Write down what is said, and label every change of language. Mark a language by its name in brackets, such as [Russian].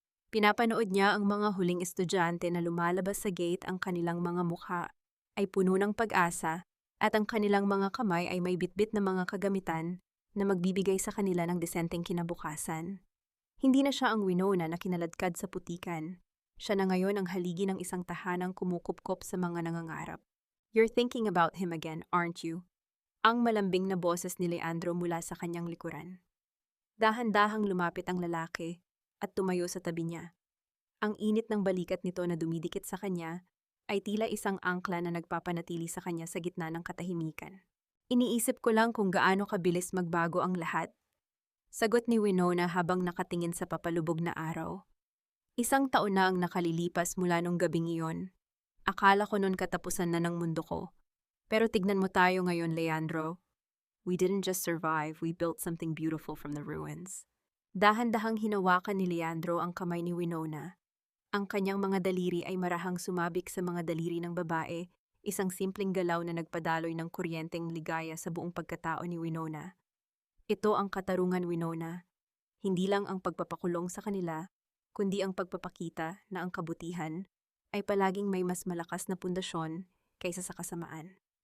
[Filipino] Pinapanood niya ang mga huling estudyante na lumalabas sa gate, ang kanilang mga mukha ay puno ng pag-asa at ang kanilang mga kamay ay may bitbit na mga kagamitan na magbibigay sa kanila ng disenteng kinabukasan. Hindi na siya ang Winona na kinaladkad sa putikan. Siya na ngayon ang haligi ng isang tahanang kumukupkop sa mga nangangarap. [English] "You're thinking about him again, aren't you?" [Filipino] Ang malambing na boses ni Leandro mula sa kanyang likuran. Dahan-dahang lumapit ang lalaki at tumayo sa tabi niya. Ang init ng balikat nito na dumidikit sa kanya ay tila isang angkla na nagpapanatili sa kanya sa gitna ng katahimikan. "Iniisip ko lang kung gaano kabilis magbago ang lahat," sagot ni Winona habang nakatingin sa papalubog na araw. "Isang taon na ang nakalilipas mula nung gabing iyon. Akala ko noon katapusan na ng mundo ko. Pero tignan mo tayo ngayon, Leandro. [English] We didn't just survive, we built something beautiful from the ruins." [Filipino] Dahan-dahang hinawakan ni Leandro ang kamay ni Winona. Ang kanyang mga daliri ay marahang sumabik sa mga daliri ng babae, isang simpleng galaw na nagpadaloy ng kuryenteng ligaya sa buong pagkatao ni Winona. Ito ang katarungan, Winona. Hindi lang ang pagpapakulong sa kanila, kundi ang pagpapakita na ang kabutihan ay palaging may mas malakas na pundasyon kaysa sa kasamaan.